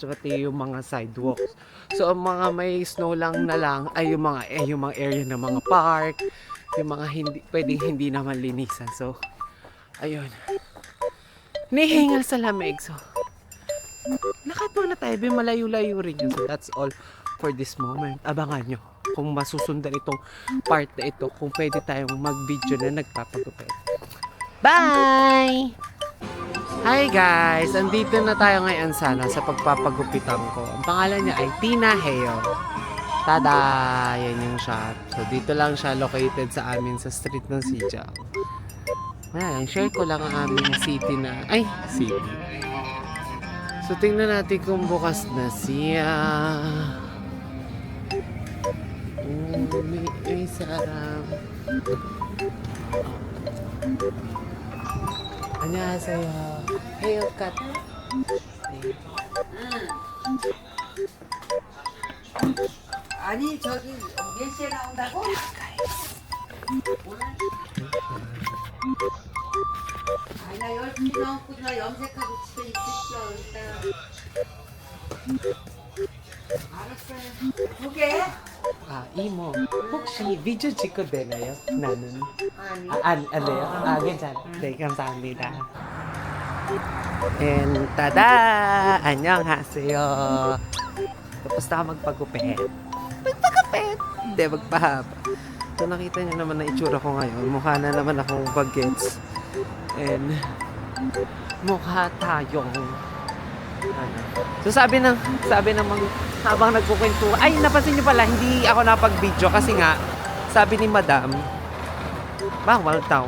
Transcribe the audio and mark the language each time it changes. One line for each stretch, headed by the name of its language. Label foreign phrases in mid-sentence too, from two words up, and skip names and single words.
Filipino: Tsaka yung mga sidewalks. So, ang mga may snow lang na lang ay yung mga area ng mga park, yung mga pwedeng hindi naman linisan. So, ayun. Nihingal sa lamig. So, lakad muna tayo. Malayo-layo rin yun.
English: So, that's all for this moment.
Filipino: Abangan nyo kung masusundan itong part na ito, kung pwede tayong mag-video na nagpapagupit.
English: Bye! Hi guys!
Filipino: Andito na tayo ngayon sa pagpapagupitan ko. Ang pangalan niya ay Tina Heo. Tada! Yan yung shop. So dito lang siya located sa amin sa street ng Sijaw. Ayan, share ko lang ang aming city. So tingnan natin kung bukas na siya. May sarap.
Korean: 안녕하세요. 헤어컷. 아니 저기 몇 시에 나온다고? 아니 나 12시 넘고 나 염색하고 집에 있을게요 일단. 알았어요. 두 개? 이모, 혹시 비디오 찍고 되나요? 나는. 아니. 안 돼요? 괜찮아요. 네, 감사합니다.
English: And tada!
Korean: 안녕하세요.
Filipino: Tapos na magpagupit. Hindi, magpahaba. So nakita niyo naman na itsura ko ngayon. Mukha na naman akong bagets. And mukha tayong So sabi ng habang nagkukwento, ay napansin niyo pala hindi ako napag-video kasi nga sabi ni Madam, bawal daw.